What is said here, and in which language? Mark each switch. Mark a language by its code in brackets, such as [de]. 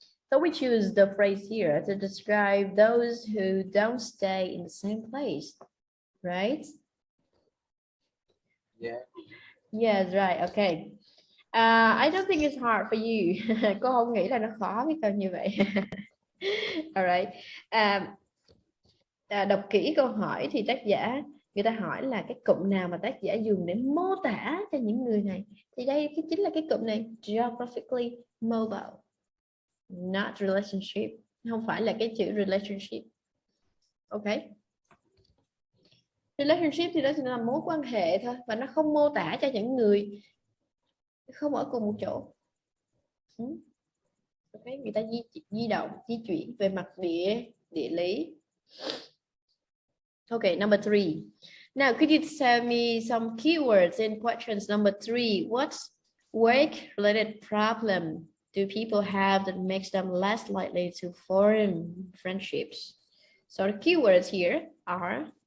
[en] So we choose the phrase here to describe those who don't stay in the same place, right? Yeah. Yes, right. Okay. I don't think it's hard for you. [vi] Cô không nghĩ là nó khó với câu như vậy. All right. Đọc kỹ câu hỏi thì tác giả, người ta hỏi là cái cụm nào mà tác giả dùng để mô tả cho những người này, thì đây cái chính là cái cụm này, geographically mobile, not relationship, không phải là cái chữ relationship. Ok, relationship thì đó là mối quan hệ thôi, và nó không mô tả cho những người không ở cùng một chỗ. Ok, người ta di động, di chuyển về mặt địa lý. [en] Okay, number 3. Now, could you tell me some keywords in questions number 3? What work-related problem do people have that makes them less likely to form friendships? So the keywords here are?